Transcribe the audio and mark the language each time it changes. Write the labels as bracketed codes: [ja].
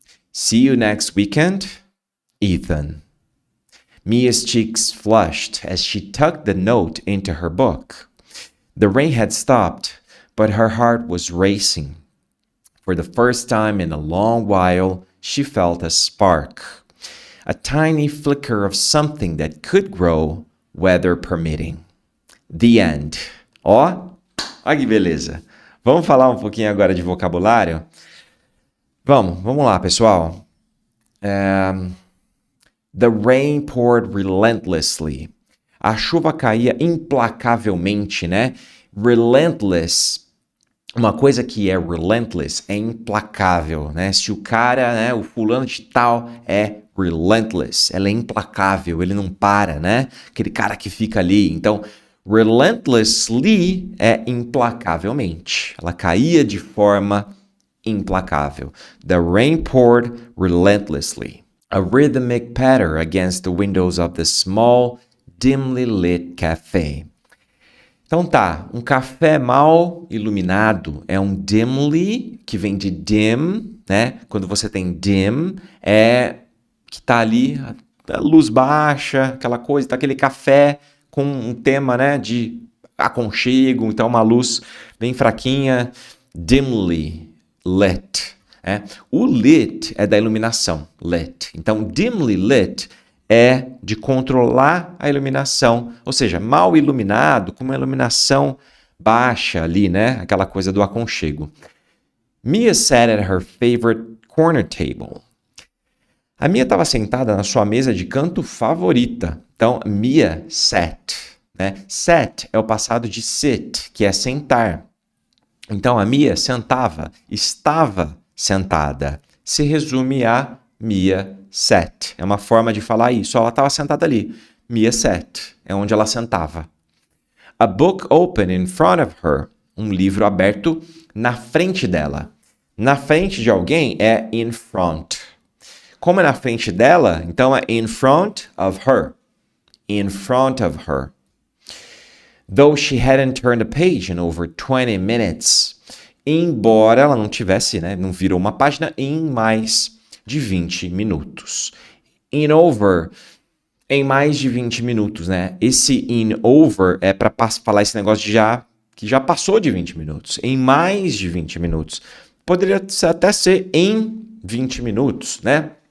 [en] See you next weekend, Ethan." Mia's cheeks flushed as she tucked the note into her book. The rain had stopped, but her heart was racing. For the first time in a long while, she felt a spark. A tiny flicker of something that could grow, weather permitting. The end. [pt] Ó, olha que beleza. Vamos falar um pouquinho agora de vocabulário? Vamos lá, pessoal. [en] The rain poured relentlessly. [pt] A chuva caía implacavelmente, né? Relentless. Uma coisa que é relentless é implacável, né? Se o cara, né, o fulano de tal é relentless, ela é implacável, ele não para, né? Aquele cara que fica ali. Então, relentlessly é implacavelmente. Ela caía de forma implacável. [en] The rain poured relentlessly. A rhythmic patter against the windows of the small, dimly lit cafe. [pt] Então tá, um café mal iluminado é um dimly, que vem de dim, né? Quando você tem dim, é que tá ali a luz baixa, aquela coisa, tá aquele café com um tema, né, de aconchego, então uma luz bem fraquinha, dimly lit. O lit é da iluminação, lit. Então, dimly lit é de controlar a iluminação, ou seja, mal iluminado, com uma iluminação baixa ali, né? Aquela coisa do aconchego. [en] Mia sat at her favorite corner table. [pt] A Mia estava sentada na sua mesa de canto favorita. Então, Mia sat, né? Sat é o passado de sit, que é sentar. Então, a Mia sentava, estava sentada. Se resume a Mia sat. É uma forma de falar isso. Ela estava sentada ali. Mia sat. É onde ela sentava. [en] A book open in front of her. [pt] Um livro aberto na frente dela. Na frente de alguém é in front. Como é na frente dela, então é [en] in front of her. In front of her. Though she hadn't turned a page in over 20 minutes. [pt] Embora ela não tivesse, né, não virou uma página em mais de 20 minutos. In over, em mais de 20 minutos, né? Esse in over é para falar esse negócio de que já passou de 20 minutos. Em mais de 20 minutos. Poderia até ser em 20 minutos, né?